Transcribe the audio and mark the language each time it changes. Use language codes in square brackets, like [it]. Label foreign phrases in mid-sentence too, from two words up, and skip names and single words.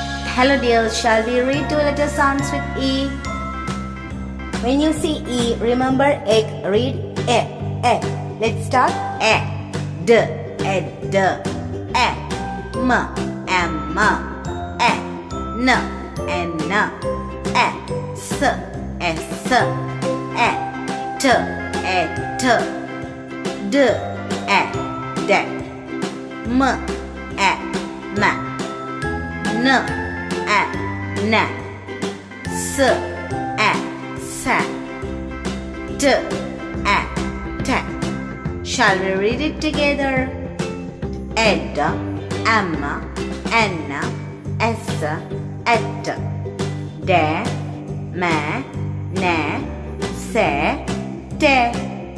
[en] Hello dear, shall we read two letter sounds with E? When you see E, remember egg, read E, E. Let's start. E, D, ed, E, M, M, E, N, N, E, S, S, E, T, E, T, D, E, D, M, E, M, N, E, N, S, E, S, T, E, T. Shall we read it together? Ed, M, N, S, Et, De, Me, Ne, Se, Te.